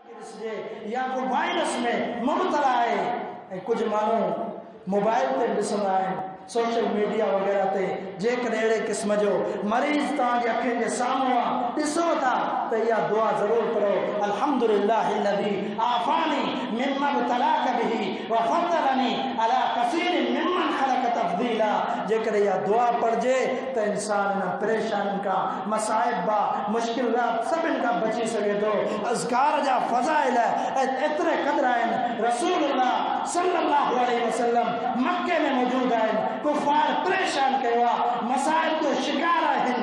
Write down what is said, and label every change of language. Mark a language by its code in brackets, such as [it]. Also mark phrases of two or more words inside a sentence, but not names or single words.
[sd] ॾिसजे या को वायरस में मुबतला आहे। कुछ माण्हू मोबाइल ते ॾिसंदा आहिनि, [en] social media [sd] वग़ैरह ते। जेकॾहिं अहिड़े क़िस्म जो मरीज़ तव्हांजी अखियुनि जे साम्हूं आहे, ॾिसो था त इहा दुआ ज़रूरु पढ़ो, [ar] الحمد لله الذي عافاني مما ابتلاك به وفضلني على كثير ممن خلق تفضيلا. [sd] जेकॾहिं इहा दुआ पढ़िजे त इंसान इन परेशानियुनि खां, मसाइब मुश्किलात सभिनि खां बची सघे थो। अज़कार जा फ़ज़ाइल एतिरे क़दुरु आहिनि। रसूलुल्लाह [ar] صلى الله عليه وسلم [sd] मक्के में मौजूद आहिनि, कुफ़ार परेशान कयो आहे, मसाइब जो शिकार आहिनि।